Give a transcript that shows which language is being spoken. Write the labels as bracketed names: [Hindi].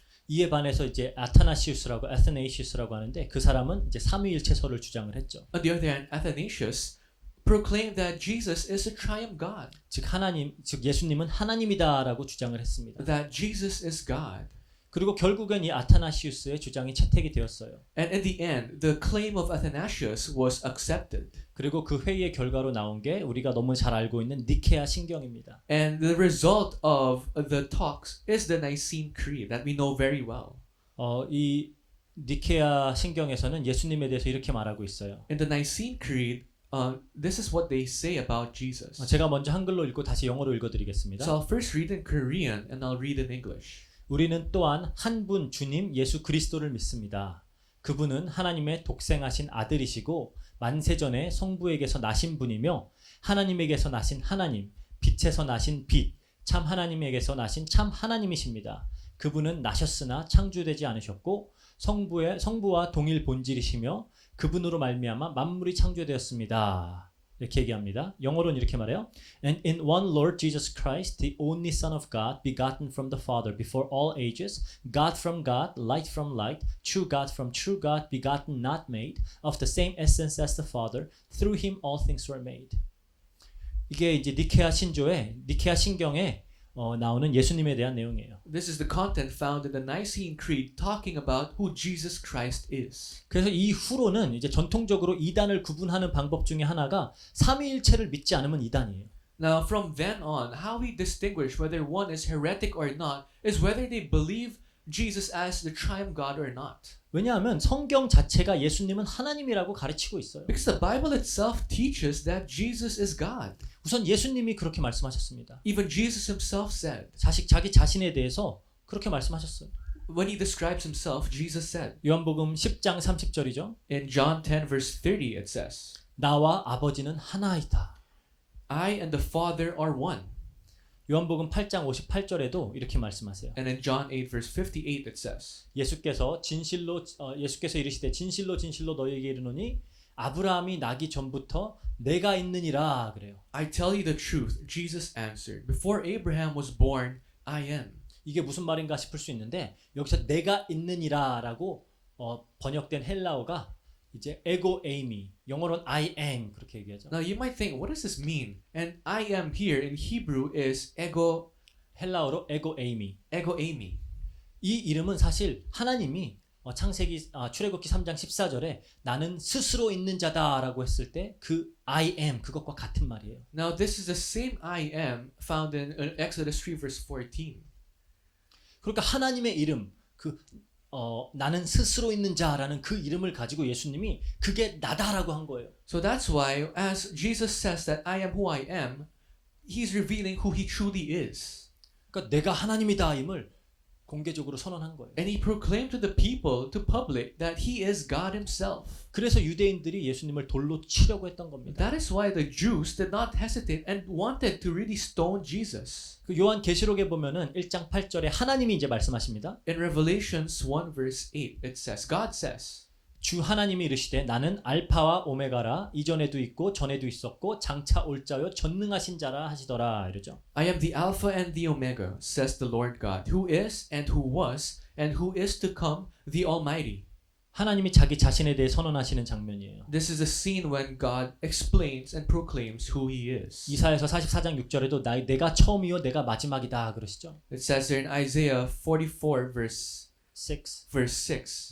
[Korean] 이에 반해서 이제 아타나시우스라고 하는데 그 사람은 이제 삼위일체설을 주장을 했죠. [English] On the other hand, Athanasius proclaimed that Jesus is a triune God. [Korean] 즉 예수님은 하나님이다라고 주장을 했습니다. [English] That Jesus is God. [Korean] 그리고 결국엔 이 아타나시우스의 주장이 채택이 되었어요. [English] And in the end, the claim of Athanasius was accepted. [Korean] 그리고 그 회의의 결과로 나온 게 우리가 너무 잘 알고 있는 니케아 신경입니다. [English] And the result of the talks is the Nicene Creed that we know very well. [Korean] 이 니케아 신경에서는 예수님에 대해서 이렇게 말하고 있어요. [English] In the Nicene Creed, this is what they say about Jesus. [Korean] 제가 먼저 한글로 읽고 다시 영어로 읽어드리겠습니다. [English] So I'll first read in Korean and I'll read in English. [Korean] 우리는 또한 한 분 주님 예수 그리스도를 믿습니다. 그분은 하나님의 독생하신 아들이시고 만세전에 성부에게서 나신 분이며 하나님에게서 나신 하나님, 빛에서 나신 빛, 참 하나님에게서 나신 참 하나님이십니다. 그분은 나셨으나 창조되지 않으셨고 성부와 동일 본질이시며 그분으로 말미암아 만물이 창조되었습니다. 이렇게 얘기합니다. 영어로는 이렇게 말해요. [English] And in one Lord Jesus Christ, the only Son of God, begotten from the Father before all ages, God from God, light from light, true God from true God, begotten not made, of the same essence as the Father, through him all things were made. [Korean] 이게 이제 니케아 신경에 나오는 예수님에 대한 내용이에요. [English] This is the content found in the Nicene Creed talking about who Jesus Christ is. [Korean] 그래서 이후로는 이제 전통적으로 이단을 구분하는 방법 중에 하나가 삼위일체를 믿지 않으면 이단이에요. [English] Now from then on, how we distinguish whether one is heretic or not is whether they believe Jesus as the triune God or not. [Korean] 왜냐하면 성경 자체가 예수님은 하나님이라고 가르치고 있어요. [English] Because the Bible itself teaches that Jesus is God. [Korean] 우선 예수님이 그렇게 말씀하셨습니다. [English] Even Jesus himself said. [Korean] 자기 자신에 대해서 그렇게 말씀하셨어요. [English] When he describes himself, Jesus said. [Korean] 요한복음 10장 30절이죠. [English] In John 10 verse 30 it says. [Korean] 나와 아버지는 하나이다. [English] I and the Father are one. [Korean] 요한복음 8장 58절에도 이렇게 말씀하세요. [English] And in John 8 verse 58 it says. [Korean] 예수께서 이르시되 진실로 너희에게 이르노니 아브라함이 나기 전부터 내가 있느니라 그래요. [English] I tell you the truth, Jesus answered. Before Abraham was born, I am. [Korean] 이게 무슨 말인가 싶을 수 있는데 여기서 내가 있느니라라고 번역된 헬라어가 이제 에고 에이미, 영어로는 [English] I am [Korean] 그렇게 얘기하죠. [English] Now you might think, what does this mean? And I am here in Hebrew is ego [Korean] 헬라어로 에고 에이미. [Greek] eimi. [Korean] 이 이름은 사실 하나님이 출애굽기 3장 14절에 나는 스스로 있는 자다라고 했을 때 그 [English] I am [Korean] 그것과 같은 말이에요. [English] Now this is the same I am found in Exodus 3 verse 14. [Korean] 그러니까 하나님의 이름 나는 스스로 있는 자라는 그 이름을 가지고 예수님이 그게 나다라고 한 거예요. [English] So that's why as Jesus says that I am who I am, he's revealing who he truly is. [Korean] 그러니까 내가 하나님이다임을 공개적으로 선언한 거예요. [English] And he proclaimed to the people, to public, that he is God himself. [Korean] 그래서 유대인들이 예수님을 돌로 치려고 했던 겁니다. [English] That is why the Jews did not hesitate and wanted to really stone Jesus. [Korean] 그 요한 계시록에 보면은 1장 8절에 하나님이 이제 말씀하십니다. [English] In Revelations 1 verse 8 it says, God says, [Korean] 주 하나님이 이르시되 나는 알파와 오메가라 이전에도 있고 전에도 있었고 장차 올 자요 전능하신 자라 하시더라 이러죠. [English] I am the Alpha and the Omega, says the Lord God, who is and who was and who is to come, the Almighty. [Korean] 하나님이 자기 자신에 대해 선언하시는 장면이에요. [English] This is a scene when God explains and proclaims who He is. [Korean] 이사야서 44장 6절에도 내가 처음이요 내가 마지막이다 그러시죠. [English] It says there in Isaiah 44 verse 6,